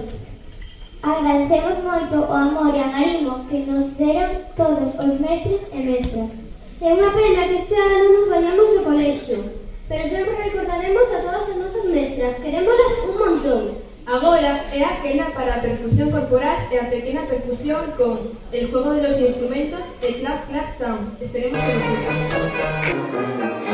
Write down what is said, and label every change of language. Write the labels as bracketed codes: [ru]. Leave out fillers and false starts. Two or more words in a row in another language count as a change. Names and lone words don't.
[gl] Agradecemos moito o amor e agarimo que nos deron todos os mestres e mestras. É unha pena que este ano nos vayamos do colexio, pero sempre recordaremos a todas as nosas mestras. Querémolas un montón. Agora é aquela para a percusión corporal e a pequena percusión [es] con el juego de los instrumentos [gl] e [en] clap clap sound. [gl] Esperemos que nos guste.